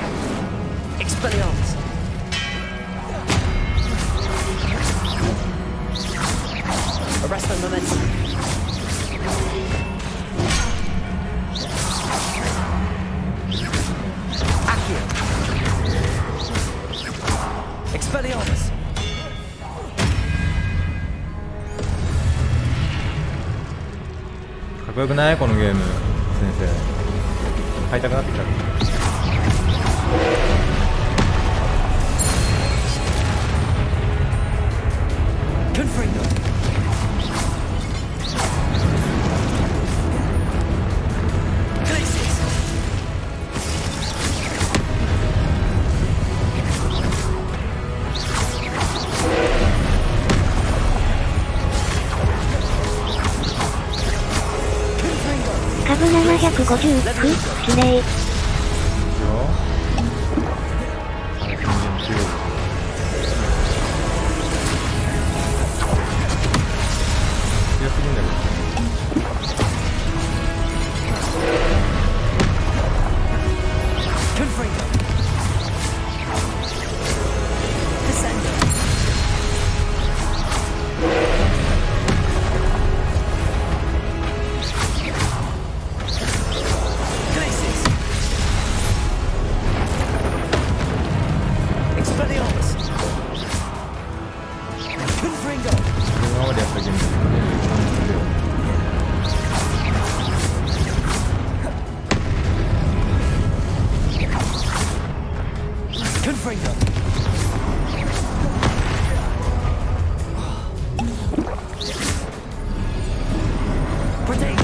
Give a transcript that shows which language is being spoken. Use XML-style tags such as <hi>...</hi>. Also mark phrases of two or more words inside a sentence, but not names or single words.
<en>Expelliarmus. Arresto momentum. Accio. Expelliarmus.</en> <ja>かっこよくないこのゲーム。先生買いたくなってきた。</ja> <en>Confringo. Glacius. Confringo.</en> <ja>株759、指令。強すぎんだけど。</ja> <en>Confringo. Descendo. Glacius. Expelliarmus. Confringo.</en> <ja>今までやったゲームですかね。</ja> <en>Confringo. Protego.</en>